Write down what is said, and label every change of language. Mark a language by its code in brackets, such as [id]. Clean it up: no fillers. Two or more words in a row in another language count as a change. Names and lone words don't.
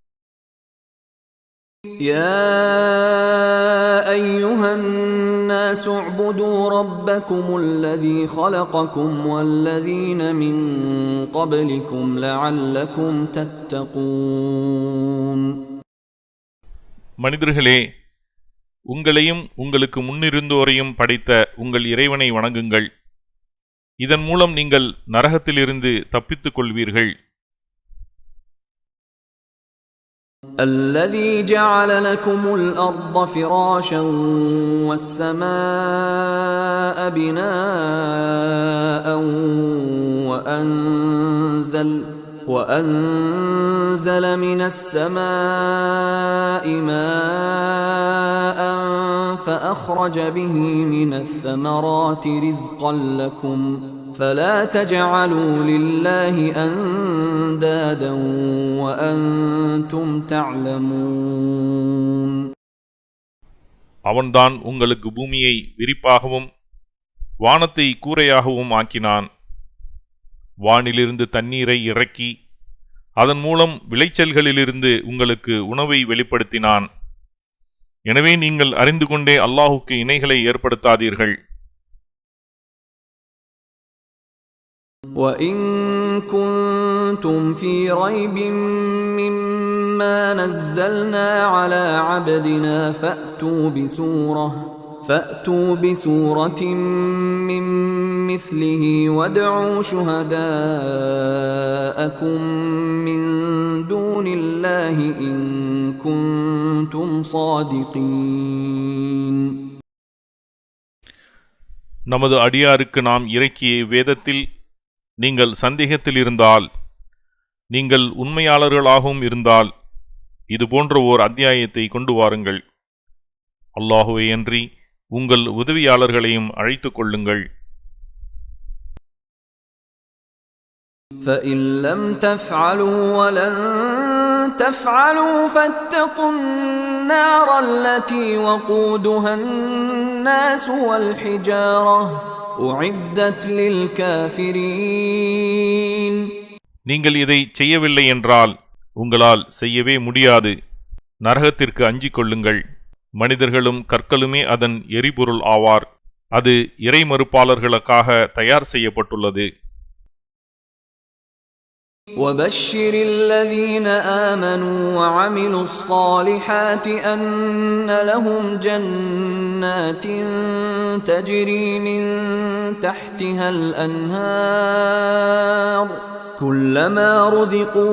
[ar] يا أيها الناس اعبدوا ربكم الذي خلقكم والذين من قبلكم لعلكم تتقون. [ta] மனிதர்களே, உங்களையும் உங்களுக்கு முன்னிருந்தோரையும் படைத்த உங்கள் இறைவனை வணங்குங்கள். இதன் மூலம் நீங்கள் நரகத்திலிருந்து தப்பித்துக் கொள்வீர்கள். [ar] الذي جعل لكم الأرض فراشا والسماء بناء وأنزل من السماء ماء فأخرج به من الثمرات رزقا لكم فلا تجعلوا لله أندادا وأنتم تعلمون. [ta] அவன்தான் உங்களுக்கு பூமியை விரிப்பாகவும் வானத்தை கூரையாகவும் ஆக்கினான். வானிலிருந்து தண்ணீரை இறக்கி அதன் மூலம் விளைச்சல்களிலிருந்து உங்களுக்கு உணவை வெளிப்படுத்தினான். எனவே நீங்கள் அறிந்து கொண்டே அல்லாஹுக்கு இணைகளை ஏற்படுத்தாதீர்கள். [ar] وَإِن كُنتُمْ فِي رَيْبٍ مِّمَّا نَزَّلْنَا عَلَى عَبْدِنَا فَأْتُوا بِسُورَةٍ مِّن مِّثْلِهِ وَادْعُوا شُهَدَاءَكُم مِّن دُونِ اللَّهِ إِن كُنتُمْ صَادِقِينَ. [ta] நமது அடியாருக்கு நாம் இறக்கிய வேதத்தில் நீங்கள் சந்தேகத்தில் இருந்தால், நீங்கள் உண்மையாளர்களாகவும் இருந்தால், இது போன்ற ஓர் அத்தியாயத்தை கொண்டு வாருங்கள். அல்லாஹுவை அன்றி உங்கள் உதவியாளர்களையும் அழைத்துக் கொள்ளுங்கள். [ar] فَإِن لَّمْ تَفْعَلُوا وَلَن تَفْعَلُوا فَاتَّقُوا النَّارَ الَّتِي وَقُودُهَا النَّاسُ وَالْحِجَارَةُ أُعِدَّتْ لِلْكَافِرِينَ. [ta] நீங்கள் இதை செய்யவில்லை என்றால் உங்களால் செய்யவே முடியாது. நரகத்திற்கு அஞ்சிக் கொள்ளுங்கள். மனிதர்களும் கற்களுமே அதன் எரிபொருள் ஆவார். அது இறை மறுப்பாளர்களுக்காக தயார் செய்யப்பட்டுள்ளது. [ar] وَبَشِّرِ الَّذِينَ آمَنُوا وَعَمِلُوا الصَّالِحَاتِ أَنَّ لَهُمْ جَنَّاتٍ تَجْرِي مِن تَحْتِهَا الْأَنْهَارُ كُلَّمَا رُزِقُوا